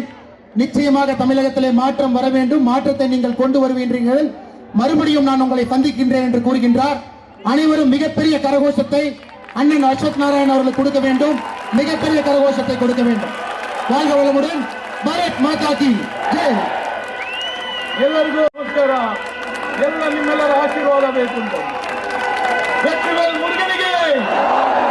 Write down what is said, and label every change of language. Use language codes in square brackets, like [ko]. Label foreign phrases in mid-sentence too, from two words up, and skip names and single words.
[ta] நிச்சயமாக தமிழகத்திலே மாற்றம் வர வேண்டும். மாற்றத்தை நீங்கள் கொண்டு வருகின்றீர்கள். மறுபடியும் நான் உங்களை சந்திக்கின்றேன் என்று கூறுகின்றார். அனைவரும் மிகப்பெரிய கரகோஷத்தை அண்ணன் அசோக் நாராயண் அவர்களுக்கு கொடுக்க வேண்டும். மிகப்பெரிய கரகோஷத்தை கொடுக்க வேண்டும். வாழ்க வளமுடன். [hi] भारत माता की जय. [kn] ಎಲ್ಲರಿಗೂ ನಮಸ್ಕಾರ. ಎಲ್ಲ ನಿಮ್ಮೆಲ್ಲರ ಆಶೀರ್ವಾದ ಬೇಕು. ವೆற்றிವೇಲ್ ಮುರುಗನಿಗೆ